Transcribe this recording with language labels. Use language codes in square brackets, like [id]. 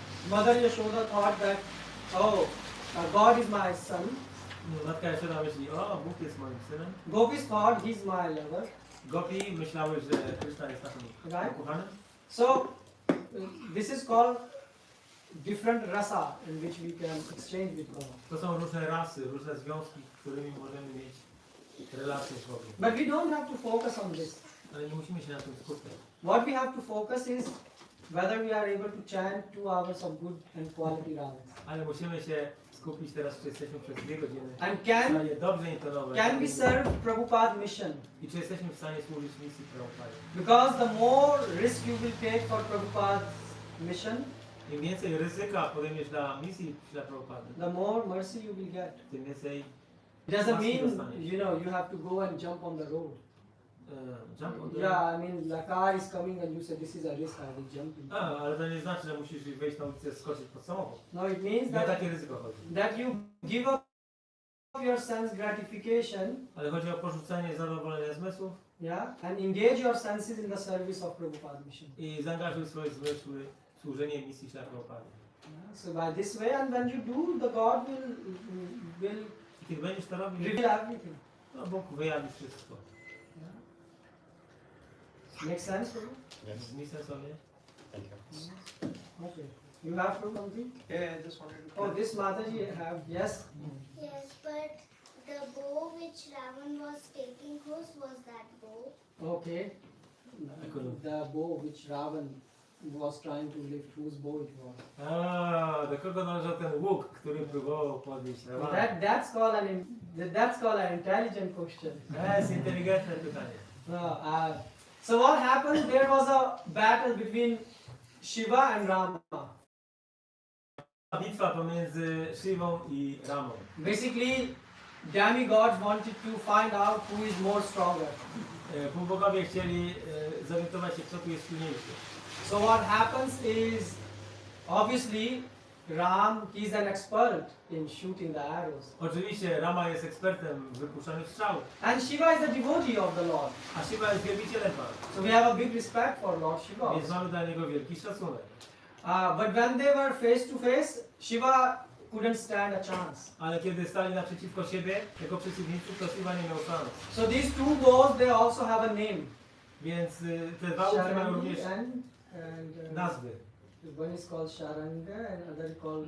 [en] Mother Yashoda thought that, God is my son. [pl] Matka Jaszoda myśli, o, Bóg jest moim synem. [en] Gopis thought he's my lover, [pl] Gopi myślały, że Kryszna jest naszym [en] right? [pl] ukochanym. [en] So this is called different rasa in which we can exchange with God. [pl] To są różne rasy, różne związki, którymi możemy mieć relacje z Bogiem. [en] But we don't have to focus on this. [pl] Ale nie musimy się na tym skupiać. [en] What we have to focus is whether we are able to chant 2 hours of good and quality ragas. [pl] Ale musimy się skupić teraz, czy jesteśmy przez 2 godziny [en] And [pl] w [en] can [pl] stanie dobrze intonować. [en] can we serve Prabhupada mission? [pl] I czy jesteśmy w stanie służyć misji Prabhupada. [en] Because the more risk you will take for Prabhupada's mission, [pl] Im więcej ryzyka podejmiesz dla misji dla Prabhupada, [en] the more mercy you will get. [pl] tym więcej [en] It doesn't [pl] łaski [en] mean, [pl] dostaniesz. [en] you know, you have to go and jump on the road. Jump on the... Yeah, I mean, the car is coming and you say, this is a risk, I will jump in. [pl] Ale to nie znaczy, że musisz wejść na ulicę, skoczyć pod samochód. [en] No, it means [pl] Nie o [en] that, [pl] takie ryzyko chodzi. [en] that you give up your sense gratification, [pl] Ale chodzi o porzucenie zadowolenia zmysłów [en] yeah, and engage your senses in the service of Prabhupada mission. [pl] i zaangażuj swoje zmysły w służenie misji dla Prabhupada. [en] Yeah, so by this way, and when you do, the God will [pl] I kiedy będziesz to robił, [en] reveal everything. [pl] no Bóg wyjawi wszystko. [en] Make sense for you? Yes, [pl] Brzmi sensownie? [en] thank you. Okay. You have to complete? Yeah, I just wanted to. Oh, this Mataji have, yes? Yes, but the bow which Ravan was taking, whose was that bow? Okay. The bow which Ravan was trying to lift, whose bow it was? [pl] Do kogo należał ten łuk, który próbował podnieść Rawana? [en] That's called an intelligent question. [pl] To jest inteligentne pytanie. [en] No, so what happened? There was a battle between Shiva and Rama. [pl] Bitwa pomiędzy Shivą i Ramą. [en] Basically, demigods wanted to find out who is more stronger. [pl] Półbogowie chcieli zorientować się, kto tu jest silniejszy. [en] So what happens is, obviously, Ram, he's an expert in shooting the arrows. [pl] Oczywiście Rama jest ekspertem w wypuszczaniu strzałów, [en] And Shiva is a devotee of the Lord. [pl] a Shiva jest wielbicielem Pana. [en] So we have a big respect for Lord Shiva. [pl] Więc mamy dla niego wielki szacunek. [en] But when they were face to face, Shiva couldn't stand a chance. [pl] Ale kiedy stali naprzeciwko siebie, jako przeciwnicy, to Shiva nie miał szans. [en] So these 2 bows, they also have a name. [pl] Więc te 2 łuki mają również [en] and [pl] nazwy. [en] one is called Sharanga and other called